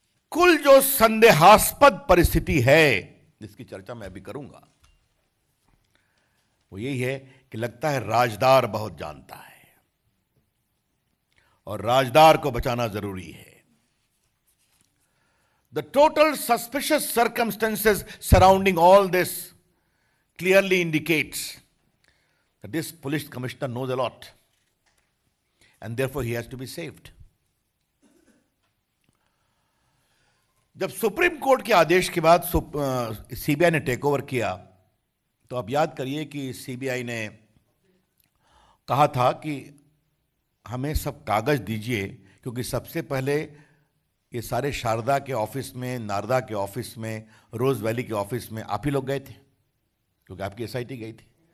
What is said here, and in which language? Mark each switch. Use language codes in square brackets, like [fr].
[hi] कुल जो संदेहास्पद परिस्थिति है, जिसकी चर्चा मैं अभी करूंगा, वो यही है कि लगता है राजदार बहुत जानता है, और राजदार को बचाना जरूरी है। [en] The total suspicious circumstances surrounding all this clearly indicates that this police commissioner knows a lot, and therefore he has to be saved. [hi] जब सुप्रीम कोर्ट के आदेश के बाद सीबीआई ने टेक ओवर किया, तो आप याद करिए कि सीबीआई ने कहा था कि हमें सब कागज दीजिए, क्योंकि सबसे पहले ये सारे शारदा के ऑफिस में, नारदा के ऑफिस में, रोज वैली के ऑफिस में आप ही लोग गए थे, क्योंकि आपकी एसआईटी गई थी।